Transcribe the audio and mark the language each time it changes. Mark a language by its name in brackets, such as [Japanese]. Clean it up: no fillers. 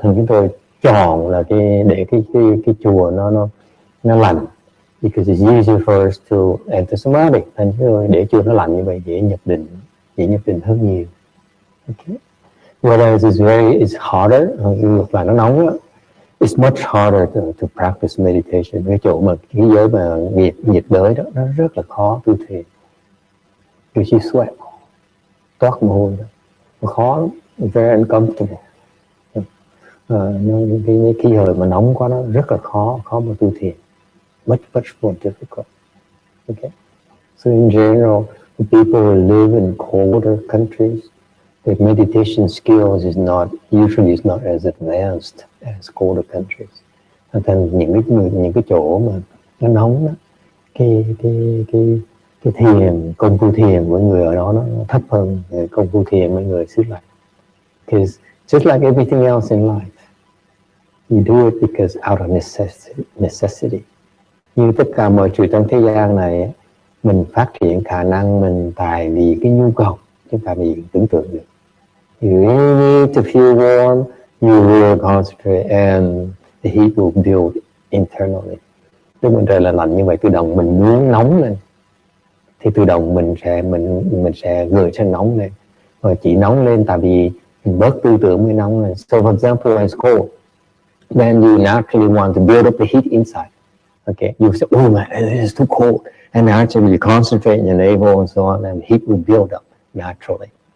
[Vietnamese] Thành chúng tôi chọn là để cái chùa nó lạnh, [English] because it's easier for us to enter samadhi. [Vietnamese] Thành chúng tôi để chùa nó lạnh như vậy dễ nhập định hơn nhiều. Okay. [English] Whereas it's harder, [Vietnamese] và nó nóng đó. [English] It's much harder to practice meditation. [Vietnamese] Cái chỗ mà cái giới mà nhiệt đới đó nó rất là khó tu thiền. [English] Because you sweat, [Vietnamese] toát mồ hôi đó, nó khó lắm, [English] very uncomfortable. [Vietnamese] Cái khí hậu mà nóng quá nó rất là khó mà tu thiền. [English] Much more difficult. Okay. So in general, the people who live in colder countries, their meditation skills is not as advanced as colder countries. [Vietnamese] Thành những cái chỗ mà nó nóng đó, cái thiền, công phu thiền của người ở đó nó thấp hơn công phu thiền của người xứ lạnh. [English] Because just like everything else in life, you do it because out of necessity. [Vietnamese] Như tất cả mọi chuyện trong thế gian này, mình phát triển khả năng mình tại vì cái nhu cầu, chứ không phải vì tưởng tượng được. [English] You really need to feel warm, you will concentrate, and the heat will build internally. [Vietnamese] Lúc mình trời là lạnh như vậy, tự động mình muốn nóng lên, thì tự động mình sẽ gửi cho nóng lên. Và chỉ nóng lên tại vì mình bớt tư tưởng mới nóng lên. [English] So for example, when it's cold, then you naturally want to build up the heat inside. Okay, you say, oh man, it is too cold, and naturally you concentrate in your navel and so on, and heat will build up naturally.